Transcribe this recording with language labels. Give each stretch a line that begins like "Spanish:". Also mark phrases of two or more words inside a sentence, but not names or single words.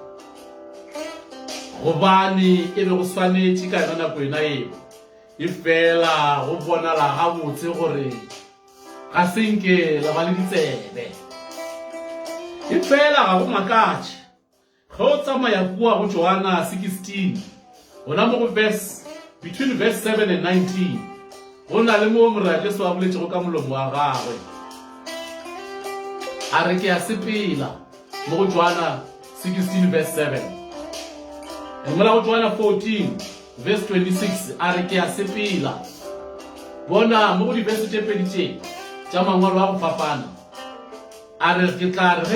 Northern Sotho: gobane e be go swanetše ka yona nako ena eo e fela go bonala gabotse gore ga senke la ba le ditsebe e fela ga go makatše ge o tsamaya kua go Johana 16 gona mo go
English: between verse 7 and 19
Northern Sotho: go na le mo morena Jesu a boletšego ka molomo wa gagwe a re ke a sepela mo go Johana 16 verse 7 mola go Johana 14 verse 26 a re ke a sepela bona mo go di-verse tše pedi tše tša mangwalo a go fapana a re ke tla re ge